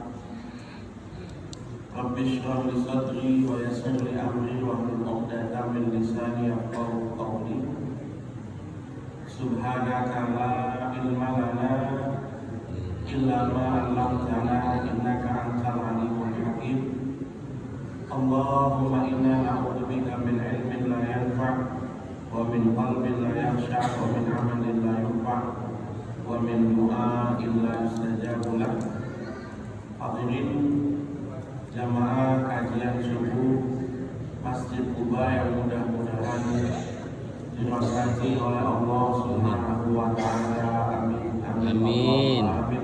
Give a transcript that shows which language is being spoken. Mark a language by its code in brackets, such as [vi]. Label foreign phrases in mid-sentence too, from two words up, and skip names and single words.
[ar] رب اشرح لي صدري ويسر لي أمري واحلل عقدة من لساني يفقهوا قولي. سبحانك لا علم لنا إلا ما علمتنا إنك أنت العليم الحكيم. اللهم إنا نعوذ بك من علم لا ينفع ومن قلب لا يخشع ومن عمل لا يرفع ومن دعاء لا يستجاب له. [id] Hadirin jamaah kajian subuh Masjid Quba yang mudah-mudahan dirahmati oleh Allah [ar] سبحانه وتعالى. [id] Amin. Amin. Amin.